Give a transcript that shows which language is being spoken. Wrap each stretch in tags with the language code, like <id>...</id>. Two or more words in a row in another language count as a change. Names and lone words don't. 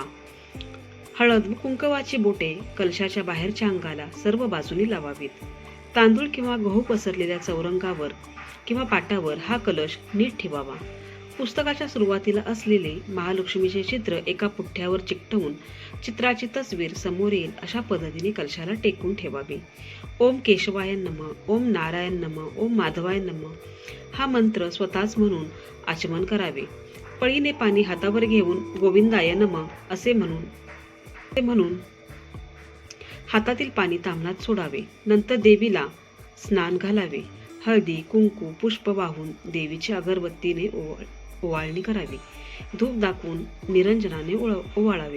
<mr>हळद व कुंकवाची बोटे कलशाच्या बाहेरच्या अंगाला सर्व बाजूनी लावावीत. तांदूळ किंवा गहू पसरलेल्या चौरंगावर किंवा पाटावर हा कलश नीट ठेवावा. पुस्तकाच्या सुरुवातीला असलेले महालक्ष्मीचे चित्र एका पुठ्ठ्यावर चिकटवून चित्राची तस्वीर समोर येईल अशा पद्धतीने कलशाला टेकून ठेवावी.</mr> <sa>ओम केशवाय नमः, ओम नारायण नमः, ओम माधवाय नमः</sa> <mr>हा मंत्र स्वतःच म्हणून आचमन करावे. पळीने पाणी हातावर घेऊन</mr> <sa>गोविंदाय नमः</sa> <mr>असे म्हणून हातातील पाणी ताम्हणात सोडावे. नंतर देवीला स्नान घालावे. हळदी, कुंकू, पुष्प वाहून देवीची अगरबत्तीने ओवाळणी करावी. धूप दाखवून निरंजनाने ओवाळावे.</mr>